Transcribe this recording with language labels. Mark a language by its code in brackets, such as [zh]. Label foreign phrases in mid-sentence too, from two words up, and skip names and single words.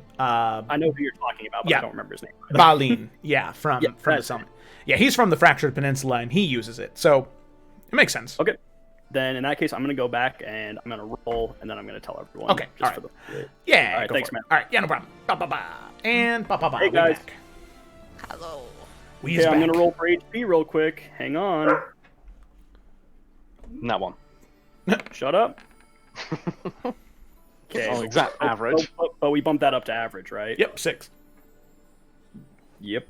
[en] I know who you're talking about, but yeah. I don't remember his name. Balin, yeah, from the that's summit. Yeah, he's from the Fractured Peninsula, and he uses it, so it makes sense. Okay. Then in that case, I'm going to go back, and I'm going to roll, and then I'm going to tell everyone. Okay, all right. Yeah, all right, thanks, man. All right, yeah, no problem. Ba-ba-ba. And ba-ba-ba. Hey, guys. Back. Hello. We Okay, I'm back. going to roll for HP real quick. Hang on. That one. Shut up. Okay. Oh, exact average. But we bumped that up to average, right? Yep, 6. Yep.